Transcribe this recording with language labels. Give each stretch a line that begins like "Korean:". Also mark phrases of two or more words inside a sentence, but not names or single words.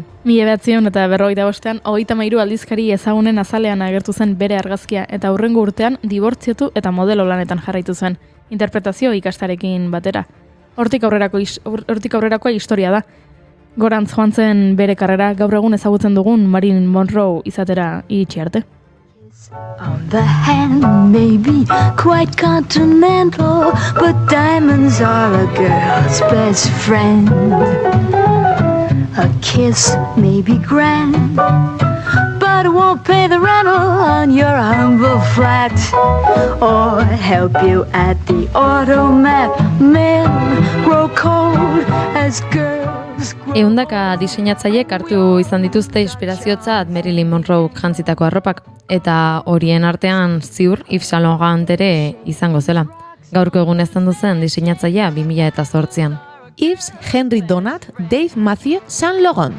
Basque: 1945ean 33 aldizkari ezagunen azalean agertu zen bere argazkia eta hurrengo urtean dibortziatu eta modelo lanetan jarraitu zen, interpretazio ikastarekin batera. Hortik aurrerakoa historia da. Gorantz joan zen bere karrera gaur egun ezagutzen dugun Marilyn Monroe izatera iritsi arte.
English: On the hand may be quite continental, but diamonds are a girl's best friend. A kiss may be grand, but it won't pay the rental on your humble flat, or help you at the automat. Men grow cold as girls grow.
Basque: Ehundaka diseinatzaileek hartu izan dituzte inspiraziotzat Marilyn Monroe jantzitako arropak, eta horien artean ziur Yves Saint Laurent ere izango zela. Gaurko egun ezten zen diseinatzailea 2008an. Yves Henry Donat Dave Mathieu Saint Laurent.